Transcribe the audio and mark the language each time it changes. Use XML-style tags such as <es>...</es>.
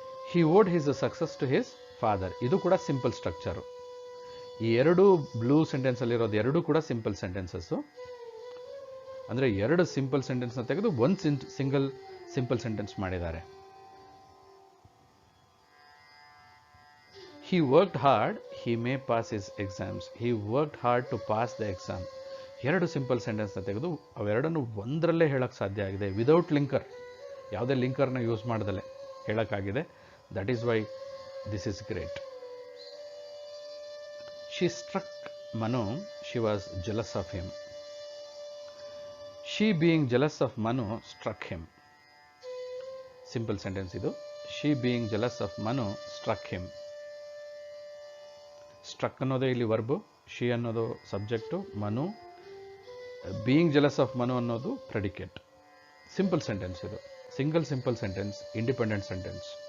<en>He owed his success to his father.</en> <kn>ಇದು ಕೂಡ ಸಿಂಪಲ್ ಸ್ಟ್ರಕ್ಚರು. ಈ ಎರಡು ಬ್ಲೂ ಸೆಂಟೆನ್ಸಲ್ಲಿರೋದು ಎರಡೂ ಕೂಡ ಸಿಂಪಲ್ ಸೆಂಟೆನ್ಸಸ್ಸು. ಅಂದರೆ ಎರಡು ಸಿಂಪಲ್ ಸೆಂಟೆನ್ಸ್ನ ತೆಗೆದು ಒಂದು ಸಿಂಗಲ್ ಸಿಂಪಲ್ ಸೆಂಟೆನ್ಸ್ ಮಾಡಿದ್ದಾರೆ.</kn> <en>He worked hard, he may pass his exams. He worked hard to pass the exam.</en> <kn>ಎರಡು ಸಿಂಪಲ್ ಸೆಂಟೆನ್ಸ್ನ ತೆಗೆದು ಅವೆರಡನ್ನು ಒಂದರಲ್ಲೇ ಹೇಳಕ್ಕೆ ಸಾಧ್ಯ ಆಗಿದೆ, ವಿದೌಟ್ ಲಿಂಕರ್, ಯಾವುದೇ ಲಿಂಕರ್ನ use ಮಾಡ್ದಲೆ ಹೇಳೋಕ್ಕಾಗಿದೆ.</kn> <en>That is why this is great. She struck Manu, she was jealous of him. She being jealous of Manu struck him. Simple sentence idu. She being jealous of Manu struck him.</en> <kn>Struck ಅನ್ನೋದೇ ಇಲ್ಲಿ verb, she ಅನ್ನೋದು subject, Manu</kn> <en>being jealous of Manu</en> <kn>ಅನ್ನೋದು predicate. Simple sentence ಇದು, single simple sentence, independent sentence.</kn>